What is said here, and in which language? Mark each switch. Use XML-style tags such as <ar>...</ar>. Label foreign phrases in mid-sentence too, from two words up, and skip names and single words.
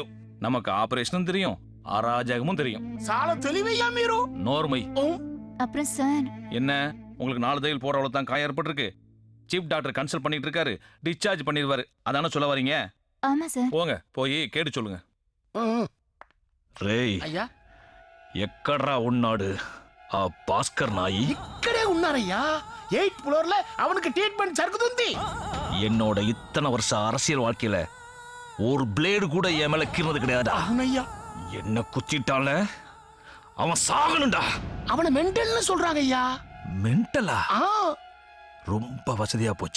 <ta>நமக்கு ஆபரேஷனும் தெரியும், அராஜகமும் தெரியும்.</ta> <te>చాలా తెలివయ్యా మీరో? நோர்மை.</te> <ta>அப்புறம் சார் என்ன உங்களுக்கு 4 தையல் போற அளவு தான் காயம் ஏற்பட்டிருக்கு.</ta> <en>chief doctor</en> <ta>கன்சல்ட் பண்ணிட்டு இருக்காரு. டிஸ்சார்ஜ் பண்ணிடுவாரு. அதான சொல்ல வரீங்க? ஆமா சார். போங்க போய் கேட்டு சொல்லுங்க.</ta> <te>రేయ్ అయ్యా ఎక్కడ్రా ఉన్నాడు ఆ భాస్కర్ నాయి? ఇక్కడే ఉన్నారయ్యా. 8th ఫ్లోర్ లో</te> <ta>அவனுக்கு ட்ரீட்மென்ட்</ta> <te>జరుగుతుంది.</te> <ta>என்னோட இத்தனை வருஷ அரசியல் வாழ்க்கையில ஒரு பிளேடு கூட என் மேல கீறது கிடையாதா?</ta> <te>అవునయ్యా.</te> <ta>என்ன குத்திட்டால அவன் சாகணும்டா. அவனை மென்டல்னு சொல்றாங்க ஐயா. மென்டலா? ரொம்ப வசதியா போச்சு.</ta>